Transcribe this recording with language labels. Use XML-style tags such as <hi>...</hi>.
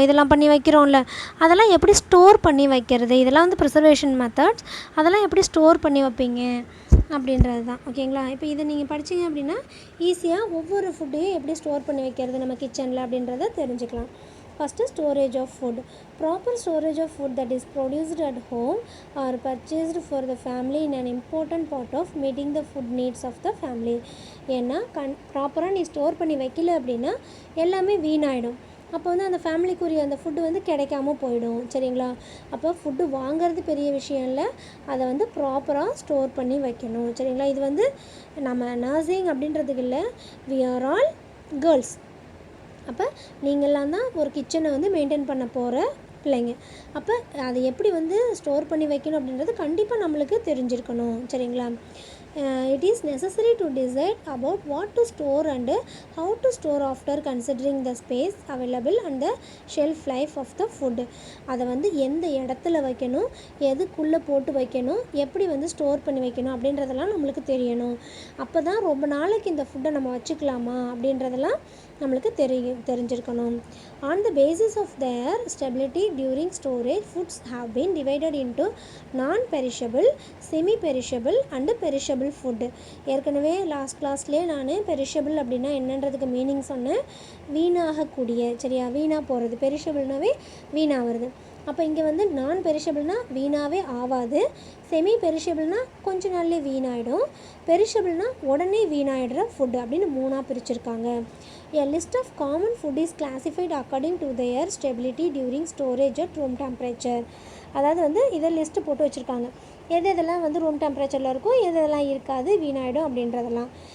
<ta>இதெல்லாம் பண்ணி வைக்கிறோம்ல, அதெல்லாம் எப்படி ஸ்டோர் பண்ணி வைக்கிறது, இதெல்லாம் வந்து ப்ரிசர்வேஷன் மெத்தட்ஸ். அதெல்லாம் எப்படி ஸ்டோர் பண்ணி வைப்பீங்க அப்படின்றது தான். ஓகேங்களா? இப்போ இதை நீங்கள் படிச்சிங்க அப்படின்னா ஈஸியாக ஒவ்வொரு ஃபுட்டையும் எப்படி ஸ்டோர் பண்ணி வைக்கிறது நம்ம கிச்சனில் அப்படின்றத தெரிஞ்சுக்கலாம்.</ta> <en>First, storage of food. Proper storage of food that is produced at home or purchased for the family in an important part of meeting the food needs of the family.</en> <ta>ஏன்னா ப்ராப்பராக நீ store பண்ணி வைக்கல அப்படின்னா எல்லாமே வீணாயிடும். அப்போ வந்து அந்த ஃபேமிலிக்குரிய அந்த ஃபுட்டு வந்து கிடைக்காம போயிடும். சரிங்களா? அப்போ ஃபுட்டு வாங்கிறது பெரிய விஷயம் இல்லை, அதை வந்து ப்ராப்பராக ஸ்டோர் பண்ணி வைக்கணும். சரிங்களா? இது வந்து நம்ம நர்சிங் அப்படின்றதுக்கு இல்லை,</ta> <en>We are all girls.</en> <ta>அப்போ நீங்கள்லாம் தான் ஒரு கிச்சனை வந்து மெயின்டைன் பண்ண போகிற பிள்ளைங்க. அப்போ அதை எப்படி வந்து ஸ்டோர் பண்ணி வைக்கணும் அப்படின்றது கண்டிப்பாக நம்மளுக்கு தெரிஞ்சிருக்கணும். சரிங்களா?</ta> <en>It is necessary to decide about what to store and how to store after considering the space available and the shelf life of the food.</en> <ta>அதை வந்து எந்த இடத்துல வைக்கணும், எதுக்குள்ளே போட்டு வைக்கணும், எப்படி வந்து ஸ்டோர் பண்ணி வைக்கணும் அப்படின்றதெல்லாம் நம்மளுக்கு தெரியணும். அப்போ தான் ரொம்ப நாளைக்கு இந்த ஃபுட்டை நம்ம வச்சுக்கலாமா அப்படின்றதெல்லாம் நம்மளுக்கு தெரிஞ்சிருக்கணும்.</ta> <en>On the basis of their stability during storage, foods have been divided into non-perishable, semi-perishable and perishable food.</en> <ta>ஏற்கனவே லாஸ்ட் கிளாஸ்லேயே நான் பெரிஷபிள் அப்படின்னா என்னன்றதுக்கு மீனிங் சொன்னேன். வீணாகக்கூடிய, சரியா? வீணாக போகிறது. பெரிஷபிள்னாவே வீணாகிறது. அப்போ இங்கே வந்து நான் பெரிஷபிள்னால் வீணாகவே ஆகாது, செமி பெரிஷபிள்னால் கொஞ்ச நாள்லேயே வீணாயிடும், பெரிஷபிள்னால் உடனே வீணாயிடுற ஃபுட்டு அப்படின்னு மூணாக பிரிச்சுருக்காங்க.</ta> <en>A list of common food is classified according to their stability during storage at room temperature.</en> <ta>அதாவது வந்து இதை லிஸ்ட்டு போட்டு வச்சுருக்காங்க, எதெல்லாம் வந்து ரூம் டெம்பரேச்சரில் இருக்கும், எதெல்லாம் இருக்காது, வீணாயிடும் அப்படின்றதெல்லாம்.</ta>